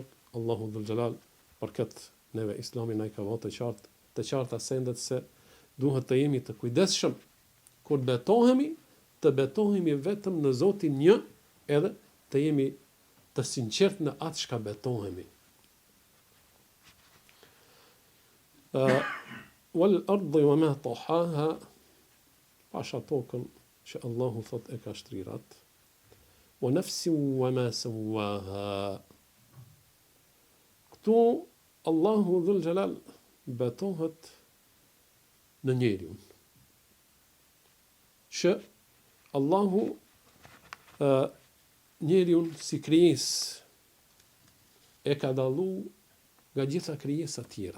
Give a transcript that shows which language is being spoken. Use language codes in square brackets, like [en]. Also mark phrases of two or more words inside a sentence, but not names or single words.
[sq] Allahu Dhul Gjelal për këtë neve Islami na i ka vënë të qarta sendet se duhet të jemi të kujdesshëm kur betohemi, të betohemi vetëm në Zotin një, edhe të jemi të sinqert në atë çka betohemi. [ar] والأرض وما طحاها, [sq] pasha tokën që Allahu thot e ka shtrirat, [ar] ونفس وما سواها. [sq] Këtu Allahu dhul xhelal betohet në njeriun, që Allahu njeriun si krijesë e ka dallu nga gjitha krijesat tjera.